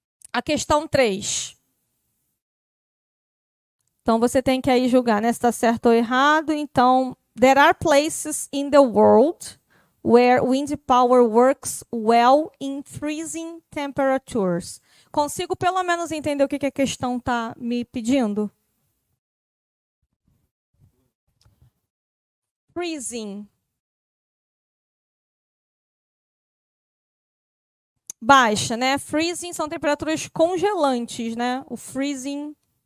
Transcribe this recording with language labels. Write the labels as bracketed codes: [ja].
[pt] A questão 3. Então, você tem que aí julgar, né, se está certo ou errado. Então, [en] there are places in the world where wind power works well in freezing temperatures. [pt] Consigo pelo menos entender o que a questão está me pedindo? [en] Freezing. [pt] Baixa, né? Freezing são temperaturas congelantes, né? O freezing.